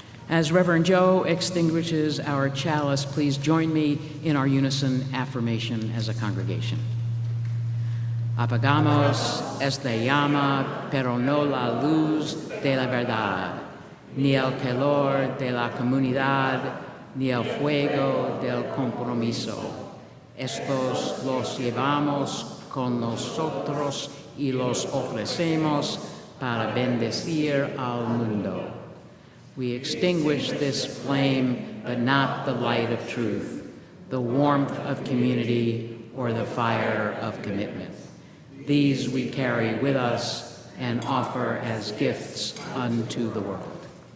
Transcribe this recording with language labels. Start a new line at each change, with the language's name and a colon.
English: As Reverend Joe extinguishes our chalice, please join me in our unison affirmation as a congregation.
Spanish: Apagamos esta llama, pero no la luz de la verdad, ni el calor de la comunidad, ni el fuego del compromiso. Estos los llevamos con nosotros y los ofrecemos para bendecir al mundo.
English: We extinguish this flame, but not the light of truth, the warmth of community, or the fire of commitment. These we carry with us and offer as gifts unto the world.